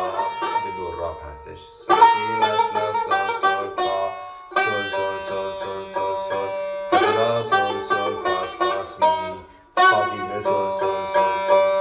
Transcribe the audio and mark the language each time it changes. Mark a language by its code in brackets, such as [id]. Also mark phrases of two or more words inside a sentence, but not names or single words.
[fa] اینجا دو راب هستش. سول سی لاس لاس سول سول فا سول سول سول سول سول سول فا لا سول سول فاس فاس می فا ویبره سول سول سول سول